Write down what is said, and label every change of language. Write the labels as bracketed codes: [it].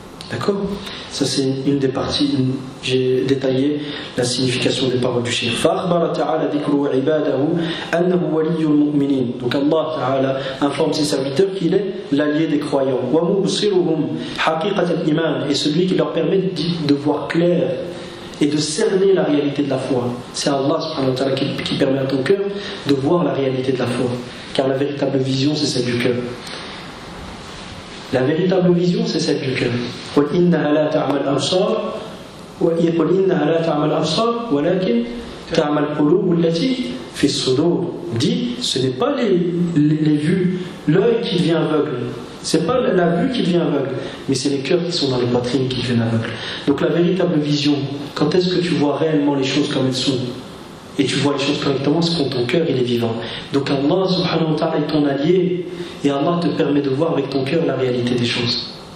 [fr] d'accord ça c'est une des parties j'ai détaillé la signification des paroles du shaykh [ar] فَأَخْبَرَ تَعَالَى ذِكْرُوا عِبَادَهُ أَنَّهُ وَلِيُّ الْمُؤْمِنِينَ [fr] donc Allah ta'ala informe ses serviteurs qu'il est l'allié des croyants [ar] وَمُبْصِرُهُمْ حَقِيقَةَ الْإِمَانِ [fr] et celui qui leur permet de voir clair et de cerner la réalité de la foi. C'est Allah subhanahu wa ta'ala qui permet à ton cœur de voir la réalité de la foi. Car la véritable vision, c'est celle du cœur. La véritable vision, c'est celle du cœur. [ar] قُلْ إِنَّهَا لَا تَعْمَ الْأَبْصَارِ قُلْ إِنَّهَا لَا تَعْمَ الْأَبْصَارِ وَلَكِنْ تَعْمَ الْقُلُوبُ الَّتِي فِي الصُّدُورِ [fr] dit, ce n'est pas les vues, l'œil qui devient aveugle. C'est pas la vue qui devient aveugle, mais c'est les cœurs qui sont dans les poitrines qui deviennent aveugles. Donc la véritable vision, quand est-ce que tu vois réellement les choses comme elles sont? Et tu vois les choses correctement, c'est quand ton cœur il est vivant. Donc Allah subhanahu wa ta'ala est ton allié, et Allah te permet de voir avec ton cœur la réalité des choses.